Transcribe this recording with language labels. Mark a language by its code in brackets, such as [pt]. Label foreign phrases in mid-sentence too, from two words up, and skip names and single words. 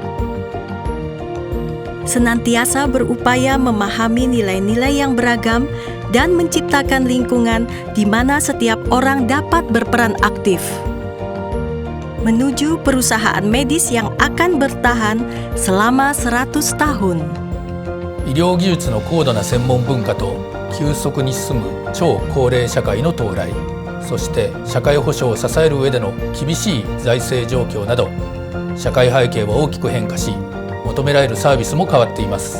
[id] Senantiasa berupaya memahami nilai-nilai yang beragam dan menciptakan lingkungan di mana setiap orang dapat berperan aktif. Menuju perusahaan medis yang akan bertahan selama 100 tahun. [ja] 医療技術の高度な専門文化と急速に進む超高齢社会の到来、そして社会保障を支える上での厳しい財政状況など、社会背景は大きく変化し、求められるサービスも変わっています。